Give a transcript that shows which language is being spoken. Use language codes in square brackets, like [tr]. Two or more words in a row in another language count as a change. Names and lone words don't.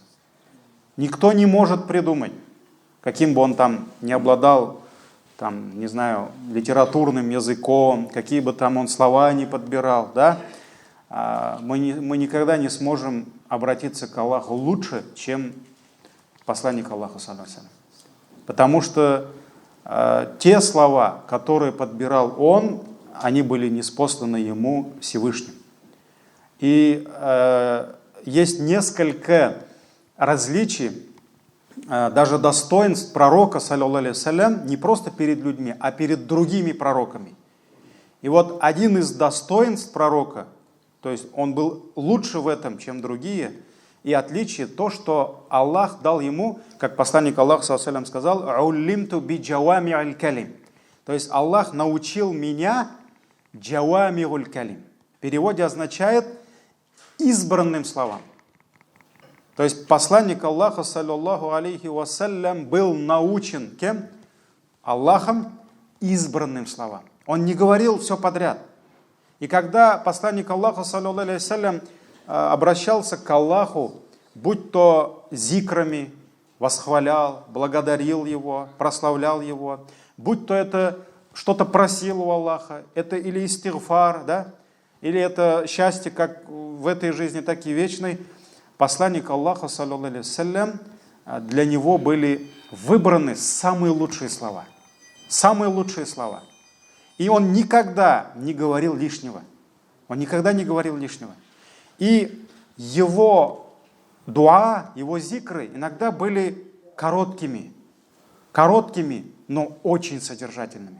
[ru] Никто не может придумать, каким бы он там ни обладал, там, не знаю, литературным языком, какие бы там он слова ни подбирал, да? Мы никогда не сможем обратиться к Аллаху лучше, чем посланник Аллаха, [ar] صلى الله عليه وسلم. [ru] Потому что те слова, которые подбирал он, они были ниспосланы ему Всевышним. И есть несколько различий, даже достоинств пророка, [ar] صلى الله عليه وسلم, [ru] не просто перед людьми, а перед другими пророками. И вот один из достоинств пророка, то есть он был лучше в этом, чем другие, и отличие то, что Аллах дал ему, как посланник Аллаха, [ar] صلى الله عليه وسلم, сказал: «علمت بجوامع الكلم». [ru] То есть Аллах научил меня [ar] جوامع الكلم. [ru] В переводе означает избранным словам. То есть посланник Аллаха, [ar] صلى الله عليه وسلم, [ru] был научен кем? Аллахом избранным словам. Он не говорил все подряд. И когда посланник Аллаха, [ar] صلى الله عليه وسلم, [ru] обращался к Аллаху, будь то зикрами, восхвалял, благодарил Его, прославлял Его, будь то это что-то просил у Аллаха, это или истигфар, да? Или это счастье как в этой жизни, так и вечной, посланник Аллаха, [ar] صلى الله عليه وسلم, [ru] для него были выбраны самые лучшие слова. Самые лучшие слова. И он никогда не говорил лишнего. Он никогда не говорил лишнего. И его дуа, его зикры иногда были короткими, но очень содержательными.